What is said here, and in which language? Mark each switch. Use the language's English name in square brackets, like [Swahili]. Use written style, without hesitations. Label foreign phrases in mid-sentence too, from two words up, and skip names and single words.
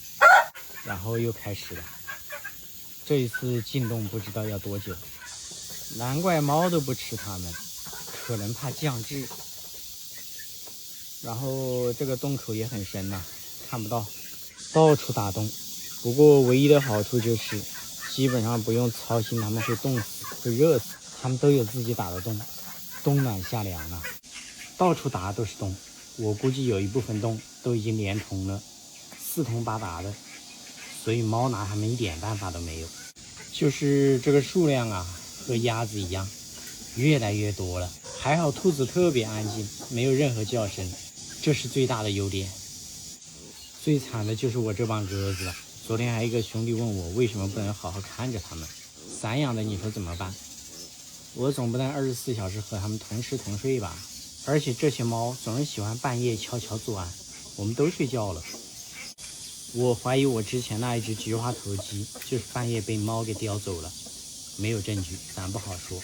[Chinese] 然後又開始了，這一次進洞不知道要多久，難怪貓都不吃它們，可能怕降智。然後這個洞口也很深吶，看不到，到處打洞。不過唯一的好處就是基本上不用操心它們會凍死會熱死，它們都有自己打的洞，冬暖夏涼啊，到處打都是洞。我估計有一部分洞都已經連通了，4通8達的，所以貓拿它們一點辦法都沒有。就是這個數量啊，和鴨子一樣，越來越多了。還好兔子特別安靜，沒有任何叫聲，這是最大的優點。最慘的就是我這幫鴿子了。昨天還有一個兄弟問我為什麼不能好好看着它們，散養的你說怎麼辦？我總不能24小時和它們同吃同睡吧？而且這些貓總是喜歡半夜悄悄作案，我們都睡覺了。我懷疑我之前那一只菊花頭雞就是半夜被貓給叼走了，沒有證據，咱不好說。